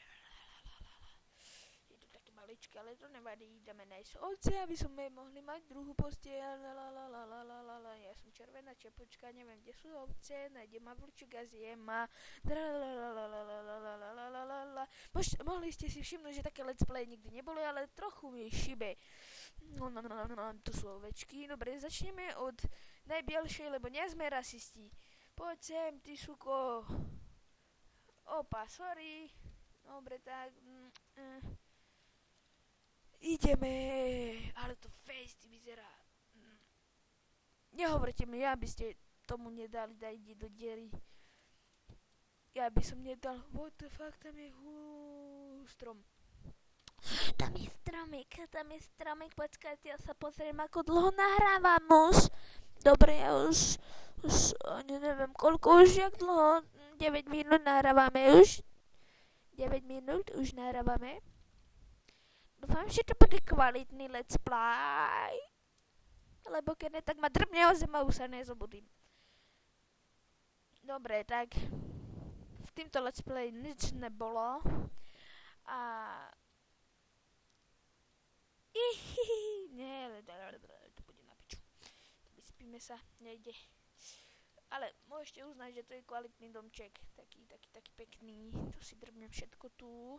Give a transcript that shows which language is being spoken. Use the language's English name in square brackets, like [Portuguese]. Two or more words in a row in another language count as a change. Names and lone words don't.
[Slovak] Je to také maličké, ale to nevadí, ideme nájsť ovce, aby sme mohli mať druhú postiel. Ja som červená čepočka, neviem, kde sú ovce, nájdem ma vlčík a zjem ma. Mohli ste si všimnúť, že také [English] let's play [Slovak] nikdy neboli, ale trochu mi šibe. Tu sú ovečky. Dobre, začneme od najbielšej, lebo nie sme rasisti. Poď sem, ty suko. Opa, sorry. Dobre, tak. Ideme. Ale to fejsty vyzerá. Nehovorte mi, aby ste tomu nedali, ide do diery. Ja by som nedal. [English] What the fuck, [Slovak] tam je strom. Tam je stromik, počkajte, ja sa pozriem, ako dlho nahrávam už. Dobre, ja už ani neviem koľko, už jak dlho, 9 minút nahrávame už. 9 minút už nahrávame. Dúfam, že to bude kvalitný [English] let's play. [Slovak] Lebo keď ne, tak ma drbne o zem a už sa nezobudím. Dobre, tak v týmto [English] let's play [Slovak] nič nebolo. A nie, to bude na piču. Vyspíme sa, nejde. Ale môžete uznať, že to je kvalitný domček. Taký pekný. Tu si drbnem všetko tu.